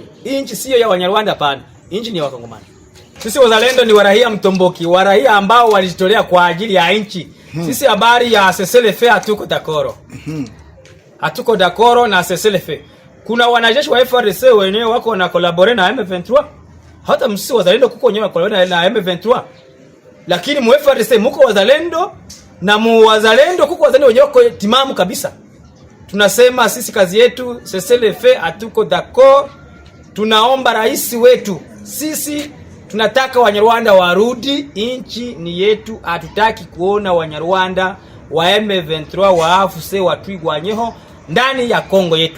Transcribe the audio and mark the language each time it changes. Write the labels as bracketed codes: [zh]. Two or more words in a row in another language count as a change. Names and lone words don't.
[sw] Hii nchi sio ya Wanyarwanda hapana. Hii nchi ni ya Wakongomani. Sisi Wazalendo ni waraia mtomboki, waraia ambao walijitolea kwa ajili ya nchi. Sisi habari ya CCLF hatuko dakoro. Hatuko dakoro na CCLF. Kuna wanajeshi wa FARDC wenyewe wako na collaborate na M23. Hata msisi Wazalendo kuko wenyewe collaborate na M23. Lakini mu FARDC muko Wazalendo na mu Wazalendo kuko Wazalendo wenyewe wako timamu kabisa. Tunasema sisi kazi yetu CCLF hatuko dakoro. Tunaomba rais wetu, sisi tunataka Wanyarwanda warudi, inchi ni yetu, hatutaki kuona Wanyarwanda wa M23 wa AFC watwigwa nyeho ndani ya Kongo yetu.